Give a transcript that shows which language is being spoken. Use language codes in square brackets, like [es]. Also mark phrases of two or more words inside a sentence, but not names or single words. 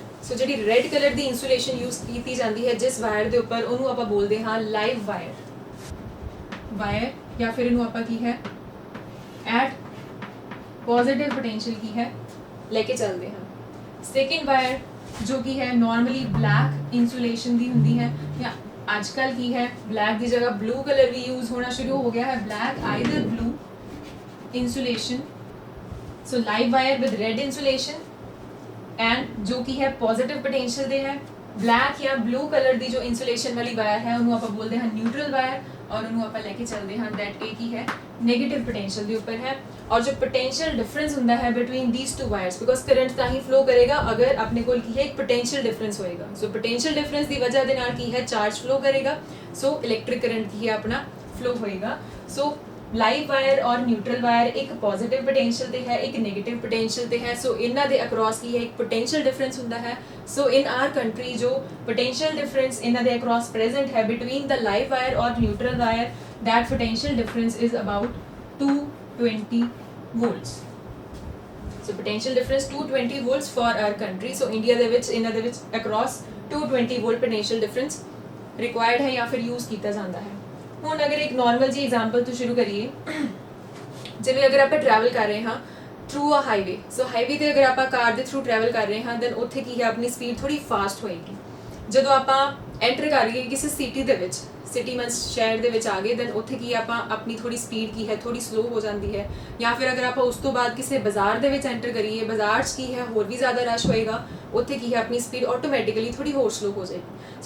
[pa] ਸੋ ਜਿਹੜੀ [en] red color [pa] ਦੀ ਇਨਸੂਲੇਸ਼ਨ ਯੂਜ਼ ਕੀਤੀ ਜਾਂਦੀ ਹੈ ਜਿਸ ਵਾਇਰ ਦੇ ਉੱਪਰ, ਉਹਨੂੰ ਆਪਾਂ ਬੋਲਦੇ ਹਾਂ [en] live wire [pa] ਜਾਂ ਫਿਰ ਇਹਨੂੰ ਆਪਾਂ ਕੀ ਹੈ [en] at positive potential [pa] ਕੀ ਹੈ ਲੈ ਕੇ ਚੱਲਦੇ ਹਾਂ। [en] second wire [pa] ਜੋ ਕਿ ਹੈ [en] normally black insulation [pa] ਦੀ ਹੁੰਦੀ ਹੈ ਜਾਂ ਅੱਜ ਕੱਲ੍ਹ ਕੀ ਹੈ ਬਲੈਕ ਦੀ ਜਗ੍ਹਾ [en] blue color [pa] ਵੀ ਯੂਜ਼ ਹੋਣਾ ਸ਼ੁਰੂ ਹੋ ਗਿਆ ਹੈ, [en] black either blue insulation. so live wire with red insulation and [pa] ਜੋ ਕੀ ਹੈ [en] positive potential [pa] ਦੇ ਹੈ। black ਜਾਂ [en] blue color [pa] ਦੀ ਜੋ insulation ਵਾਲੀ ਵਾਇਰ ਹੈ ਉਹਨੂੰ ਆਪਾਂ ਬੋਲਦੇ ਹਾਂ [en] neutral wire [pa] ਔਰ ਉਹਨੂੰ ਆਪਾਂ ਲੈ ਕੇ ਚੱਲਦੇ ਹਾਂ that ਇਹ ਕੀ ਹੈ [en] negative potential [pa] ਦੇ ਉੱਪਰ ਹੈ। ਔਰ ਜੋ [en] potential difference [pa] ਹੁੰਦਾ ਹੈ [en] between these two wires because current [pa] ਤਾਂ ਹੀ flow ਕਰੇਗਾ ਅਗਰ ਆਪਣੇ ਕੋਲ ਕੀ ਹੈ ਇੱਕ potential difference ਹੋਏਗਾ। so [en] potential difference [pa] ਦੀ ਵਜ੍ਹਾ ਦੇ ਨਾਲ ਕੀ ਹੈ ਚਾਰਜ flow ਕਰੇਗਾ, [en] so electric current [pa] ਕੀ ਹੈ ਆਪਣਾ flow ਹੋਏਗਾ। [en] so live wire [pa] ਔਰ [en] neutral wire [pa] ਇੱਕ [en] positive potential [pa] ਤੇ ਹੈ, ਇੱਕ [en] negative potential [pa] ਤੇ ਹੈ। ਸੋ ਇਹਨਾਂ ਦੇ ਅਕ੍ਰੋਸ ਕੀ ਹੈ ਇੱਕ [en] potential difference [pa] ਹੁੰਦਾ ਹੈ। [en] so in our country ਜੋ potential difference [pa] ਇਹਨਾਂ ਦੇ [en] across present ਹੈ between the live wire ਔਰ neutral wire, that potential difference is about 220 volts। so potential difference 220 volts for our country। [pa] so India ਦੇ ਵਿੱਚ ਇਹਨਾਂ ਦੇ ਵਿੱਚ [en] across 220 volt potential difference required [pa] ਹੈ ਜਾਂ ਫਿਰ use ਕੀਤਾ ਜਾਂਦਾ ਹੈ। ਹੁਣ ਅਗਰ ਇੱਕ ਨਾਰਮਲ ਜੀ ਐਗਜ਼ਾਮਪਲ ਤੋਂ ਸ਼ੁਰੂ ਕਰੀਏ, ਜਿਵੇਂ ਅਗਰ ਆਪਾਂ ਟਰੈਵਲ ਕਰ ਰਹੇ ਹਾਂ [en] through a highway. [pa] ਸੋ ਹਾਈਵੇ ਤੇ ਅਗਰ ਆਪਾਂ ਕਾਰ ਦੇ ਥਰੂ ਟਰੈਵਲ ਕਰ ਰਹੇ ਹਾਂ ਦੈਨ ਉੱਥੇ ਕੀ ਹੈ ਆਪਣੀ ਸਪੀਡ ਥੋੜੀ ਫਾਸਟ ਹੋਏਗੀ। ਜਦੋਂ ਆਪਾਂ ਐਂਟਰ ਕਰੀਏ ਕਿਸੇ ਸਿਟੀ ਦੇ ਵਿੱਚ, [en] city means [pa] ਸ਼ਹਿਰ ਦੇ ਵਿੱਚ ਆ ਗਏ ਦੈਨ ਉੱਥੇ ਕੀ ਆਪਾਂ ਆਪਣੀ ਥੋੜੀ ਸਪੀਡ ਕੀ ਹੈ ਥੋੜੀ ਸਲੋ ਹੋ ਜਾਂਦੀ ਹੈ, ਜਾਂ ਫਿਰ ਅਗਰ ਆਪਾਂ ਉਸ ਤੋਂ ਬਾਅਦ ਕਿਸੇ ਬਾਜ਼ਾਰ ਦੇ ਵਿੱਚ ਐਂਟਰ ਕਰੀਏ, ਬਾਜ਼ਾਰ 'ਚ ਕੀ ਹੈ ਹੋਰ ਵੀ ਜ਼ਿਆਦਾ ਰਸ਼ ਹੋਏਗਾ, ਉੱਥੇ ਕੀ ਹੈ ਆਪਣੀ ਸਪੀਡ ਆਟੋਮੈਟਿਕਲੀ ਥੋੜੀ ਹੋਰ ਸਲੋ ਹੋ ਜਾਏਗੀ।